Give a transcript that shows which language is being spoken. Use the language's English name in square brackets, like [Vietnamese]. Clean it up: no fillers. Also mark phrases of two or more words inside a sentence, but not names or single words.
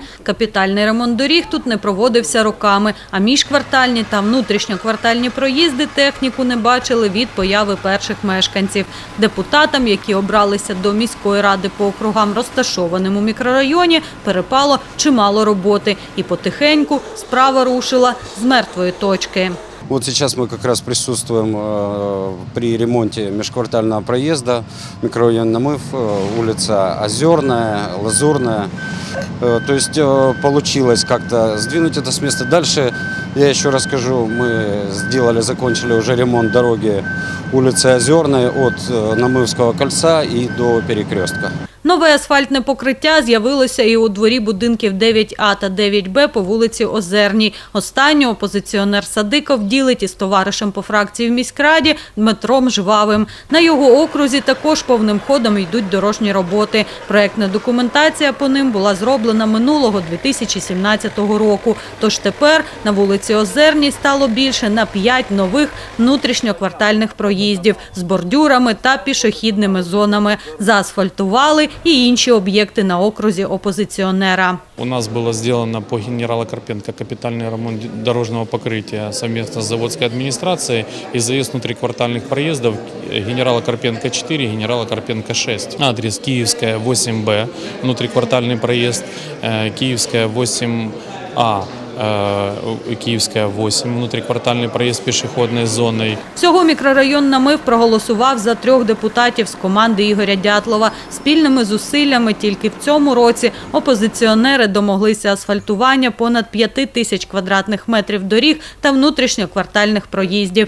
[Ukrainian] Капітальний ремонт доріг тут не проводився роками. А міжквартальні та внутрішньоквартальні проїзди техніку не бачили від появи перших мешканців. Депутатам, які обралися до міської ради по округам, розташованим у мікрорайоні, перепало чимало роботи. І потихеньку справа рушила з мертвої точки. [Russian] Вот сейчас мы как раз присутствуем при ремонте межквартального проезда, микрорайон Намив, улица Озерная, Лазурная. То есть получилось как-то сдвинуть это с места. Дальше, я еще расскажу, мы закончили уже ремонт дороги улицы Озерной от Намивского кольца и до перекрестка. [Ukrainian] Нове асфальтне покриття з'явилося і у дворі будинків 9А та 9Б по вулиці Озерній. Останню опозиціонер Садиков ділить із товаришем по фракції в міськраді Дмитром Жвавим. На його окрузі також повним ходом йдуть дорожні роботи. Проєктна документація по ним була зроблена минулого 2017 року. Тож тепер на вулиці Озерній стало більше на 5 нових внутрішньоквартальних проїздів з бордюрами та пішохідними зонами. Заасфальтували і інші об'єкти на окрузі опозиціонера. [Russian] У нас было сделано по генерала Карпенко капитальный ремонт дорожного покрытия совместно с заводской администрацией и заезд внутриквартальных проездов генерала Карпенко 4, генерала Карпенко 6. Адрес Киевская 8Б, внутриквартальный проезд, Киевская 8А. [Ukrainian] Київська 8, внутриквартальний проїзд пішохідною зоною. Всього мікрорайон Намив проголосував за 3 депутатів з команди Ігоря Дятлова. Спільними зусиллями тільки в цьому році опозиціонери домоглися асфальтування понад 5000 квадратних метрів доріг та внутрішньоквартальних проїздів.